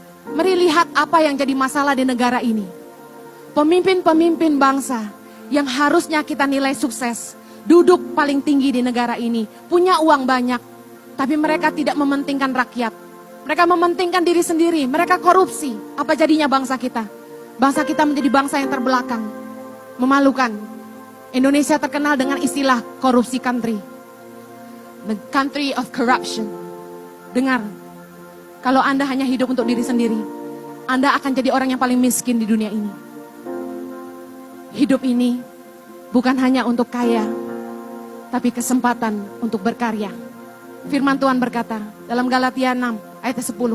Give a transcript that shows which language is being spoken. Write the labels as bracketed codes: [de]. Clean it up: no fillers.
[id] Mari lihat apa yang jadi masalah di negara ini. Pemimpin-pemimpin bangsa yang harusnya kita nilai sukses, duduk paling tinggi di negara ini, punya uang banyak, tapi mereka tidak mementingkan rakyat. Mereka mementingkan diri sendiri, mereka korupsi. Apa jadinya bangsa kita? Bangsa kita menjadi bangsa yang terbelakang. Memalukan. Indonesia terkenal dengan istilah korupsi country. [en] The country of corruption. [id] Dengar, kalau Anda hanya hidup untuk diri sendiri, Anda akan jadi orang yang paling miskin di dunia ini. Hidup ini bukan hanya untuk kaya, tapi kesempatan untuk berkarya. Firman Tuhan berkata dalam Galatia 6 ayat 10.